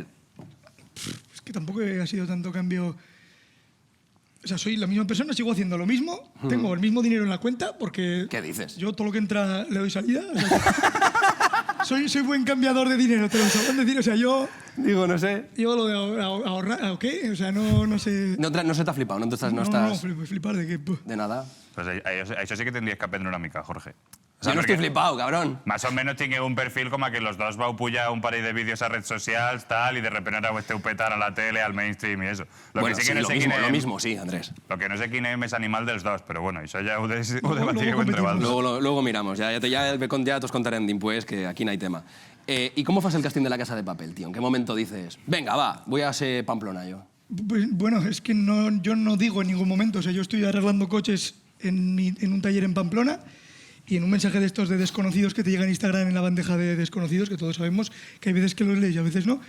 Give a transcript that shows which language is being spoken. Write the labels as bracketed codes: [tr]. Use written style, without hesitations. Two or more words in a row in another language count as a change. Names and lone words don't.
[es] Es que tampoco ha sido tanto cambio... O sea, soy la misma persona, sigo haciendo lo mismo, tengo el mismo dinero en la cuenta porque... ¿Qué dices? Yo todo lo que entra le doy salida. O sea, soy buen cambiador de dinero, te lo sabrán decir. O sea, yo Digo, no sé. lo de ahorrar, ¿ok? O sea, no sé... No se te ha flipado, no estás... flipar de que... De nada. [ca] Pues això sí que tindries que aprendre una mica, Jorge. [es] Yo no estoy flipado, cabrón. Más o menos [ca] tingueu un perfil com a que [es] los dos [ca] vau pujar un parell de vídeos a redes socials, tal, i [es] de repente [ca] ara ho esteu petant a la tele, al mainstream i eso. [es] Bueno, sí, no lo sé mismo, [ca] quin [es] lo [ca] és- [es] mismo, sí, Andrés. Lo que no sé [ca] quin és més animal dels dos, però bueno, això ja ho debatíeu [es] luego [ca] entre [es] competimos. [ca] vosaltres. [es] Luego miramos, ya te os contaré en Dimpués que aquí no hay tema. ¿Y cómo fue el casting de La Casa de Papel, tío? ¿En qué momento dices, venga, va, voy a ser Pamplona yo? Pues, bueno, es que yo no digo en ningún momento. O sea, yo estoy arreglando coches en un taller en Pamplona y en un mensaje de estos de desconocidos que te llega en Instagram en la bandeja de desconocidos, que todos sabemos que hay veces que los lees y a veces no.